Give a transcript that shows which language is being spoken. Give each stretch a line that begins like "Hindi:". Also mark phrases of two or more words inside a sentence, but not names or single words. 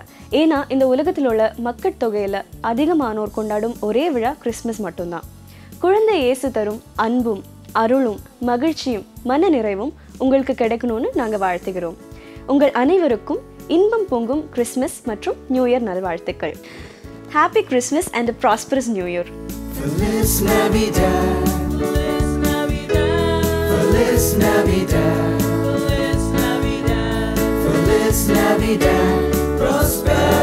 Tamil: ஏன்னா இந்த உலகத்தில் உள்ள மக்கள் தொகையில் அதிகமானோர் கொண்டாடும் ஒரே விழா கிறிஸ்மஸ் மட்டும்தான். குழந்தை இயேசு தரும் அன்பும் அருளும் மகிழ்ச்சியும் மன நிறைவும் உங்களுக்கு கிடைக்கணும்னு நாங்கள் வாழ்த்துகிறோம். உங்கள் அனைவருக்கும் இன்பம் பொங்கும் கிறிஸ்மஸ் மற்றும்
English: New Year
Tamil: நல்வாழ்த்துக்கள்.
English: Happy Christmas and a prosperous New Year.
Spanish: Feliz Navidad, Feliz Navidad, Feliz Navidad, Feliz Navidad, Feliz Navidad,
English: prosper.